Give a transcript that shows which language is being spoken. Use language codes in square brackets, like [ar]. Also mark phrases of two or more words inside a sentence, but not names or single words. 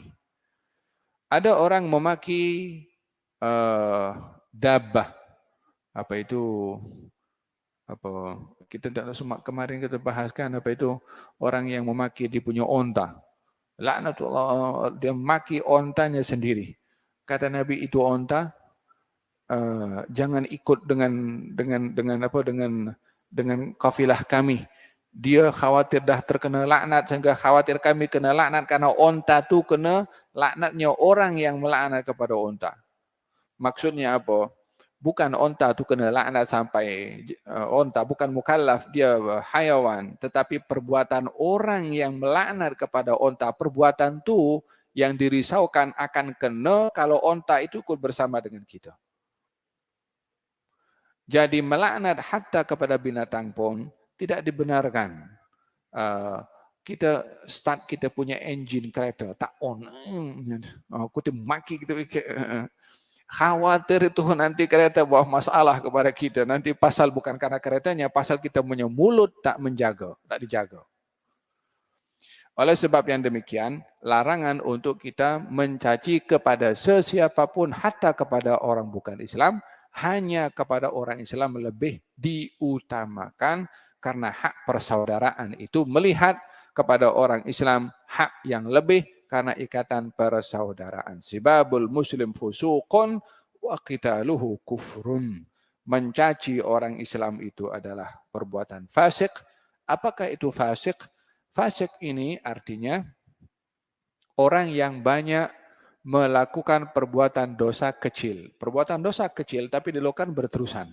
[ms] Ada orang memaki dabbah, apa itu, apa kita kemarin kita bahaskan, apa itu orang yang memaki dia punya onta, laknatullah, dia maki ontanya sendiri. Kata Nabi, itu onta jangan ikut dengan kafilah kami. Dia khawatir dah terkena laknat, sehingga khawatir kami kena laknat karena onta tu kena laknatnya orang yang melaknat kepada onta. Maksudnya apa? Bukan onta tu kena laknat sampai onta bukan mukallaf, dia hayawan, tetapi perbuatan orang yang melaknat kepada onta, perbuatan tu yang dirisaukan akan kena kalau onta itu ikut bersama dengan kita. Jadi melaknat hatta kepada binatang pun tidak dibenarkan. Kita start kita punya engine kereta tak on, kita maki gitu. Khawatir itu nanti kereta bawa masalah kepada kita. Nanti pasal bukan karena keretanya, pasal kita punya mulut tak dijaga. Oleh sebab yang demikian, larangan untuk kita mencaci kepada sesiapapun, hatta kepada orang bukan Islam, hanya kepada orang Islam lebih diutamakan, karena hak persaudaraan itu melihat kepada orang Islam hak yang lebih karena ikatan persaudaraan. [ar] سباب المسلم فسوق وقتاله كفر. [ms] Mencaci orang Islam itu adalah perbuatan fasik. Apakah itu fasik? Fasik ini artinya orang yang banyak melakukan perbuatan dosa kecil. Perbuatan dosa kecil tapi dilakukan berterusan.